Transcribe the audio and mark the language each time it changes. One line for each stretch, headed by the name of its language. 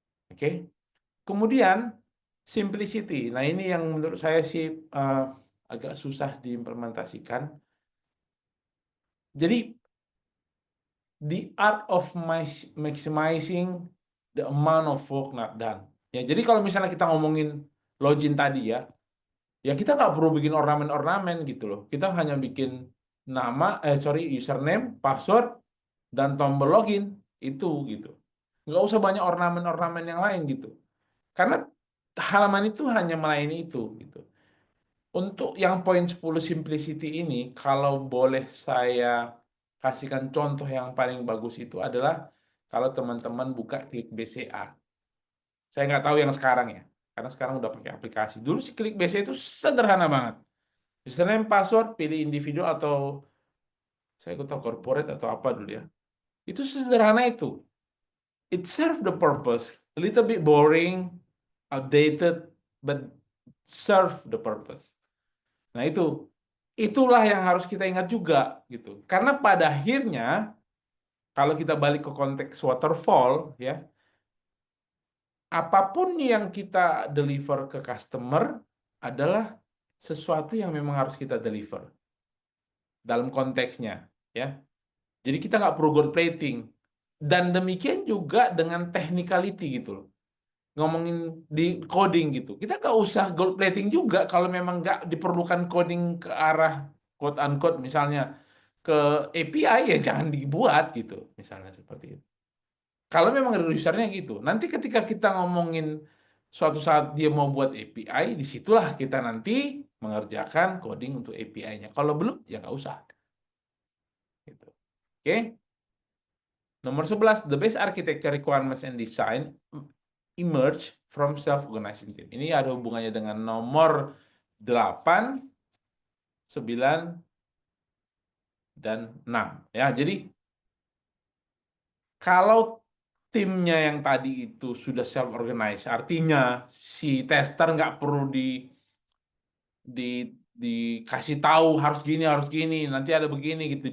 Indonesian: Oke. Kemudian simplicity. Nah, ini yang menurut saya sih agak susah diimplementasikan.
English: Jadi the art of maximizing the amount of work not done.
Indonesian: Ya, jadi kalau misalnya kita ngomongin login tadi ya, ya kita nggak perlu bikin ornamen-ornamen gitu loh. Kita hanya bikin username, password, dan tombol login itu gitu. Nggak usah banyak ornamen-ornamen yang lain gitu. Karena halaman itu hanya melayani itu gitu. Untuk yang poin 10 simplicity ini, kalau boleh saya kasihkan contoh yang paling bagus itu adalah kalau teman-teman buka Klik BCA. Saya nggak tahu yang sekarang ya, karena sekarang udah pakai aplikasi. Dulu sih Klik BCA itu sederhana banget. Username, password, pilih individu atau saya ikut tahu corporate atau apa dulu ya. Itu sederhana itu.
English: It serve the purpose. A little bit boring, outdated, but serve the purpose.
Indonesian: Nah, itulah yang harus kita ingat juga gitu. Karena pada akhirnya kalau kita balik ke konteks waterfall ya, apapun yang kita deliver ke customer adalah sesuatu yang memang harus kita deliver dalam konteksnya ya. Jadi kita nggak perlu gold plating. Dan demikian juga dengan technicality gitu loh. Ngomongin di coding gitu. Kita nggak usah gold plating juga kalau memang nggak diperlukan coding ke arah
English: quote unquote
Indonesian: misalnya ke API ya jangan dibuat gitu misalnya seperti itu. Kalau memang ada usernya gitu. Nanti ketika kita ngomongin suatu saat dia mau buat API, disitulah kita nanti mengerjakan coding untuk API-nya. Kalau belum ya nggak usah. Gitu. Oke.
English: Nomor 11, the best architecture requirements and design emerge from self-organizing team.
Indonesian: Ini ada hubungannya dengan nomor 8, 9, dan 6. Ya, jadi kalau timnya yang tadi itu sudah self-organized, artinya si tester nggak perlu di dikasih tahu harus gini, nanti ada begini gitu.